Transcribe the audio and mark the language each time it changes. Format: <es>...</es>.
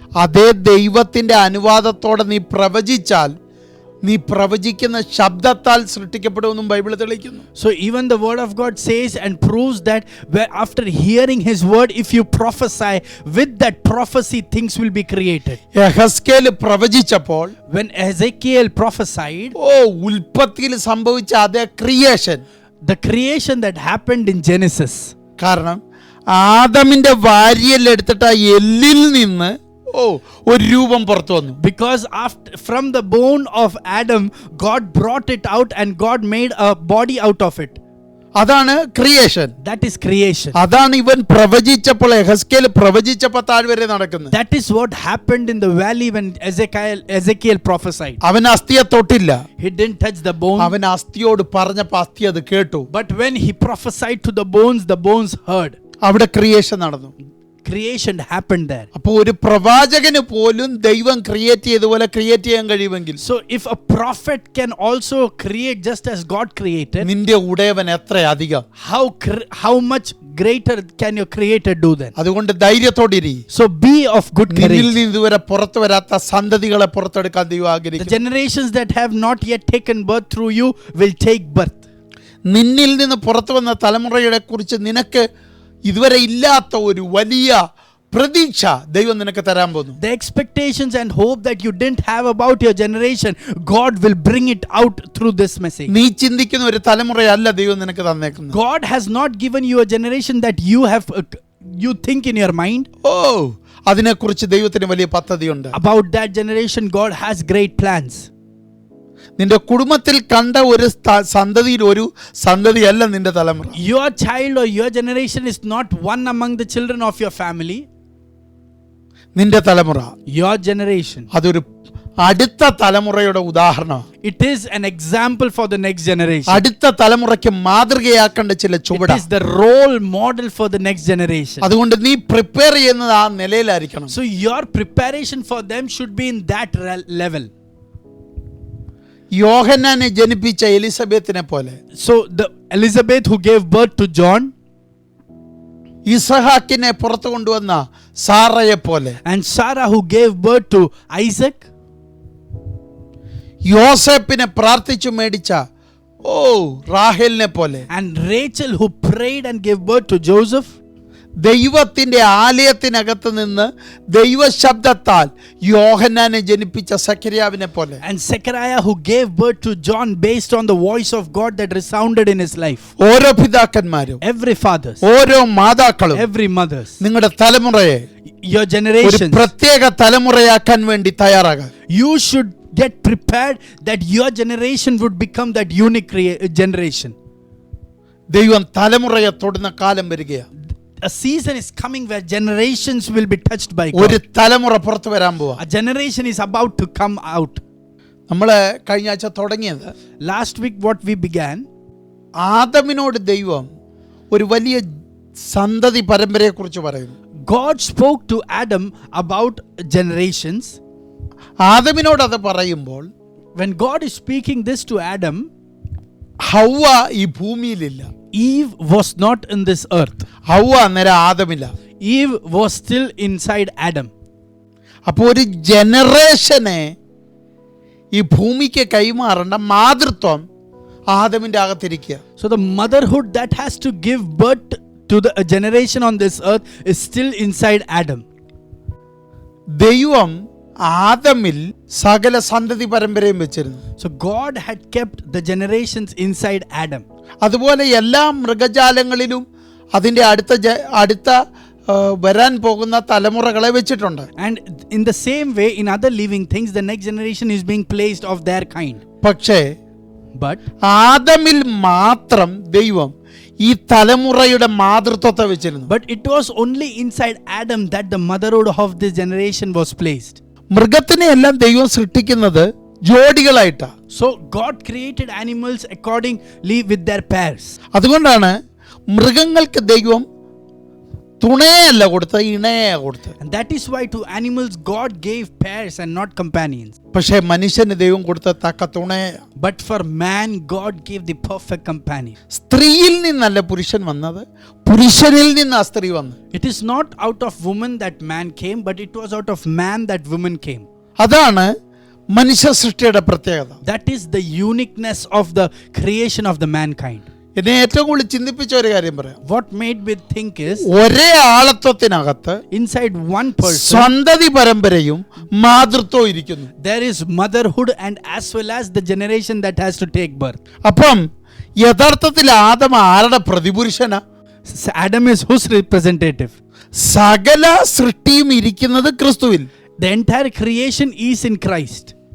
<ml>അതേ ദൈവത്തിന്റെ അനുവാദത്തോടെ നീ പ്രവചിച്ചാൽ, നീ പ്രവചിക്കുന്ന ശബ്ദത്താൽ സൃഷ്ടിക്കപ്പെടുമെന്നും ബൈബിൾ തെളിയിക്കുന്നു.</ml> <en>So even the word of God says and proves that after hearing his word, if you prophesy, with that prophecy things will be created.</en> <ml>യെഹെസ്കേൽ പ്രവചിച്ചപ്പോൾ,</ml> <en>When Ezekiel prophesied,</en> <ml>ഉൽപ്പത്തിയിൽ സംഭവിച്ച അതേ creation,</ml> <en>the creation that happened in Genesis.</en> <ml>കാരണം ആദമിന്റെ വാരിയൽ എടുത്തിട്ട് ആ എല്ലിൽ നിന്ന് ഒരു രൂപം പുറത്തു വന്നു.</ml> <en>Because from the bone of Adam, God brought it out and God made a body out of it.</en> <ml>അതാണ് ക്രിയേഷൻ.</ml> <en>That is creation.</en> <ml>അതാണ് ഇവൻ പ്രവചിച്ചപ്പോൾ, യെഹെസ്കേൽ പ്രവചിച്ചപ്പോൾ താഴ്വരെ നടക്കുന്നത്.</ml> <en>That is what happened in the valley when Ezekiel prophesied.</en> <ml>അവൻ അസ്ഥിയെ തൊട്ടില്ല.</ml> <en>He didn't touch the bone.</en> <ml>അവൻ അസ്ഥിയോട് പറഞ്ഞപ്പോൾ അസ്ഥി അത് കേട്ടു.</ml> <en>But when he prophesied to the bones heard.</en> <ml>അവിടെ ക്രിയേഷൻ നടന്നു.</ml> <en>Creation happened there.</en> <ml>അപ്പോൾ ഒരു പ്രവാചകന് പോലും ദൈവം ക്രിയേറ്റ് ചെയ്തതുപോലെ ക്രിയേറ്റ് ചെയ്യാൻ കഴിയുമെങ്കിൽ,</ml> <en>So if a prophet can also create just as God created,</en> <ml>നിന്റെ ഉടയവൻ എത്ര അധികം,</ml> <en>how much greater can your creator do then?</en> <ml>അതുകൊണ്ട് ധൈര്യത്തോടിരി.</ml> <en>So be of good</en> <ml>നിന്നിൽ</ml> <en>courage.</en> <ml>നിന്ന് ഇതുവരെ പുറത്തു വരാത്ത സന്തതികളെ പുറത്തെടുക്കാൻ ദൈവം</ml> <en>The</en> <ml>ആഗ്രഹിക്കുന്നു.</ml> <en>generations that have not yet taken birth through you will take birth.</en> <ml>നിന്നിൽ നിന്ന് പുറത്തു വന്ന തലമുറയെ കുറിച്ച് നിനക്ക് ഇതുവരെ ഇല്ലാത്ത ഒരു വലിയ പ്രതീക്ഷ ദൈവം നിനക്ക് തരാൻ പോകുന്നു.</ml> <en>The expectations and hope that you didn't have about your generation, God will bring it out through this message.</en> <ml>നീ ചിന്തിക്കുന്ന ഒരു തലമുറയല്ല ദൈവം നിനക്ക് തന്നേക്കുന്നത്.</ml> <en>God has not given you a generation that you think in your mind.</en> <ml>അതിനെക്കുറിച്ച് ദൈവത്തിന് വലിയ പദ്ധതിയുണ്ട്.</ml> <en>About that generation, God has great plans.</en> <ml>നിന്റെ കുടുംബത്തിൽ കണ്ട ഒരു സന്തതിയിൽ ഒരു സന്തതിയല്ല നിന്റെ തലമുറ.</ml> <en>Your child or your generation is not one among the children of your family.</en> <ml>നിന്റെ തലമുറ,</ml> <en>Your generation,</en> <ml>അതൊരു അടുത്ത തലമുറയുടെ ഉദാഹരണമാണ്.</ml> <en>it is an example for the next generation.</en> <ml>അടുത്ത തലമുറയ്ക്ക് മാതൃകയാക്കേണ്ട ചില</ml> <en>It</en> <ml>ചുവടാണ്.</ml> <en>is the role model for the next generation.</en> <ml>അതുകൊണ്ട് നീ പ്രിപ്പയർ ചെയ്യുന്നത് ആ നിലയിലായിരിക്കണം.</ml> <en>So your preparation for them should be in that level.</en> <ml>യോഹന്നാനെ ജനിപ്പിച്ച എലിസബത്തിനെ പോലെ,</ml> <en>So the Elizabeth who gave birth to John,</en> <ml>ഇസഹാക്കിനെ പുറത്തു കൊണ്ടുവന്ന സാറയെ പോലെ,</ml> <en>and Sarah who gave birth to Isaac,</en> <ml>യോസേപ്പിനെ പ്രാർത്ഥിച്ചു മേടിച്ച ഓ റാഹേലിനെ പോലെ.</ml> <en>And Rachel, who prayed and gave birth to Joseph.</en> <ml>ദൈവത്തിന്റെ ആലയത്തിനകത്ത് നിന്ന് ദൈവശബ്ദത്താൽ യോഹന്നാനെ ജനിപ്പിച്ച സക്കറിയാവിനെ പോലെ.</ml> <en>And Zechariah, who gave birth to John based on the voice of God that resounded in his life.</en> <ml>ഓരോ പിതാക്കന്മാരും,</ml> <en>Every fathers,</en> <ml>ഓരോ മാതാക്കളും</ml> <en>every mothers,</en> <ml>നിങ്ങളുടെ തലമുറയെ</ml> <en>your</en> <ml>ഒരു</ml> <en>generations,</en> <ml>പ്രത്യേക തലമുറയാക്കാൻ വേണ്ടി തയ്യാറാകാം.</ml> <en>you should get prepared that your generation would become that unique generation.</en> <ml>ദൈവം തലമുറയെ തൊടുന്ന കാലം വരികയാണ്.</ml> <en>A season is coming where generations will be touched by</en> <ml>ഒരു</ml> <en>God.</en> <ml>തലമുറ പുറത്തു വരാൻ പോവാ.</ml> <en>A generation is about to come out.</en> <ml>നമ്മള് കഴിഞ്ഞ ആഴ്ച തുടങ്ങിയത്</ml> <en>Last week what we began,</en> <ml>ആദമിനോട് ദൈവം ഒരു വലിയ സന്തതി പരമ്പരയെ കുറിച്ച് പറയുന്നു.</ml> <en>God spoke to Adam about generations.</en> <ml>ആദമിനോട് അത് പറയുമ്പോൾ</ml> <en>When God is speaking this to Adam,</en> <ml>ഹൗവ ഈ ഭൂമിയിലില്ല.</ml> <en>Eve was not in this earth.</en> <ml>ഹൗവ അന്നേരം ആദമില്ല.</ml> <en>Eve was still inside Adam.</en> <ml>അപ്പോൾ ഒരു ജനറേഷനെ ഈ ഭൂമിക്ക് കൈമാറേണ്ട മാതൃത്വം ആദമിന്റെ അകത്തിരിക്കുക.</ml> <en>So the motherhood that has to give birth to the generation on this earth is still inside Adam.</en> <ml>ദൈവം ആദമിൽ സകല സന്തതി പരമ്പരയും വെച്ചിരുന്നു.</ml> <en>So God had kept the generations inside Adam.</en> <ml>അതുപോലെ എല്ലാ മൃഗജാലങ്ങളിലും അതിൻ്റെ അടുത്ത വരാൻ പോകുന്ന തലമുറകളെ വെച്ചിട്ടുണ്ട്.</ml> <en>And in the same way, in other living things, the next generation is being placed of their kind.</en> <ml>പക്ഷേ</ml> <en>But</en> <ml>ആദമിൽ മാത്രം ദൈവം ഈ തലമുറയുടെ മാതൃത്വത്തെ വെച്ചിരുന്നു.</ml> <en>it was only inside Adam that the motherhood of this generation was placed.</en> <ml>മൃഗത്തിനെ എല്ലാം ദൈവം സൃഷ്ടിക്കുന്നത് ജോഡികളായിട്ടാ.</ml> <en>So God created animals accordingly with their pairs.</en> <ml>അതുകൊണ്ടാണ് മൃഗങ്ങൾക്ക് ദൈവം തുണയല്ല കൊടുത്തത്, ഇണയെ കൊടുത്തത്.</ml> <en>And that is why to animals God gave pairs and not companions.</en> <ml>പക്ഷേ മനുഷ്യന് ദൈവം കൊടുത്ത തക്ക തുണയ.</ml> <en>But for man God gave the perfect companion.</en> <ml>സ്ത്രീയിൽ നിന്നല്ല പുരുഷൻ വന്നത്, പുരുഷനിൽ നിന്ന് ആ സ്ത്രീ വന്നു.</ml> <en>It is not out of woman that man came, but it was out of man that woman came.</en> <ml>അതാണ് മനുഷ്യ സൃഷ്ടിയുടെ പ്രത്യേകത.</ml> <en>That is the uniqueness of the creation of the mankind.</en> <ml>എന്നെ ഏറ്റവും കൂടുതൽ ചിന്തിപ്പിച്ച ഒരു കാര്യം പറയാം.</ml> <en>What made me think is,</en> <ml>ഒരേ ആളത്വത്തിനകത്ത്</ml> <en>inside one person</en> <ml>സന്തതി പരമ്പരയും മാതൃത്വവും ഇരിക്കുന്നു.</ml> <en>there is motherhood and as well as the generation that has to take birth.</en> <ml>അപ്പം യഥാർത്ഥത്തിൽ ആദം ആരുടെ പ്രതിപുരുഷനാ?</ml> <en>Adam is whose representative?</en> <ml>സകല സൃഷ്ടിയും ഇരിക്കുന്നത് ക്രിസ്തുവിൽ.</ml> <en>The entire creation is in Christ.</en>